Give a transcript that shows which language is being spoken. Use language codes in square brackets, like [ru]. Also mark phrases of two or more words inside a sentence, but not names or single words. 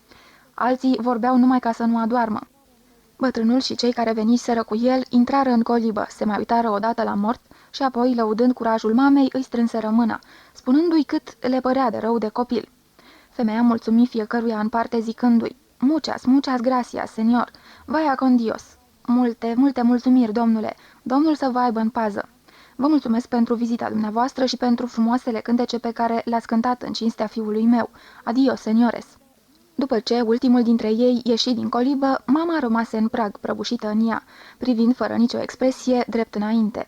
[ro] Alții vorbeau numai ca să nu adoarmă. Bătrânul și cei care veniseră cu el intrară în colibă, se mai uitară odată la mort și apoi, lăudând curajul mamei, îi strânseră mâna, spunându-i cât le părea de rău de copil. Femeia mulțumi fiecăruia în parte zicându-i: [es] "Muchas, muchas gracias, senior. Vaya con Dios. [ro] Multe, multe mulțumiri, domnule. Domnul să vă aibă în pază. Vă mulțumesc pentru vizita dumneavoastră și pentru frumoasele cântece pe care le-ați cântat în cinstea fiului meu. [es] Adios, seniores." [ro] După ce ultimul dintre ei ieși din colibă, mama rămase în prag, prăbușită în ea, privind fără nicio expresie drept înainte.